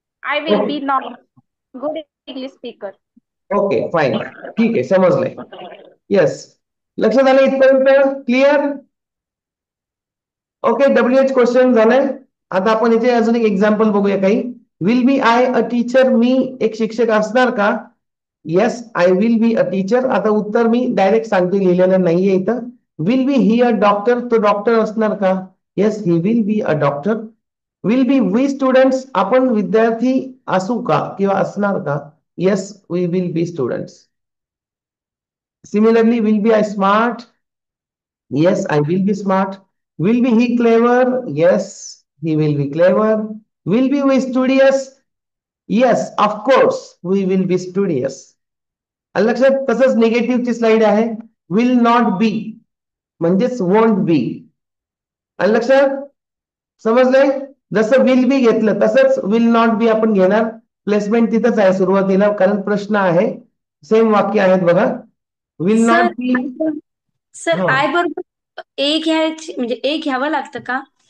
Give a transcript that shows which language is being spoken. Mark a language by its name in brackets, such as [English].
[English] I will be not good English speaker. [Marathi] Okay fine, ठीक आहे, समजलंय. Yes, लक्षात आलं इथपर्यंत? क्लिअर? ओके, WH क्वेश्चन झालंय. आता आपण इथे अजून एक एक्झाम्पल बघूया काही. [English] will be I a teacher, [Marathi] मी एक शिक्षक असणार का? [English] Yes, I will be a teacher. [Marathi] आता उत्तर मी डायरेक्ट सांगतो, लिहिलेलं नाहीये इथं. [English] will be he a doctor, [Marathi] तो डॉक्टर असणार का? [English] Yes, he will be a doctor. Will be we students, [Marathi] आपण विद्यार्थी असू का किंवा असणार का? [English] Yes, we will be students. Similarly, will be I smart? Yes, I will be smart. Will be he clever? Yes, he will be clever. Will be we studious? Yes, of course, we will be studious. [Marathi] आलं लक्षात? तसंच निगेटिव्हची slide आहे. [English] Will not be [Marathi] म्हणजेच [English] won't be. [Marathi] आलं लक्षात? समजलंय? जसं will be घेतलं तसंच विल नॉट बी आपण घेणार. प्लेसमेंट तिथंच आहे सुरुवातीला, कारण प्रश्न आहे, सेम वाक्य आहेत बघा. [English] will [Marathi] sir [English] Not be. [Marathi] Sir I बरोबर ए घ्यायची, म्हणजे ए घ्यावं लागतं का?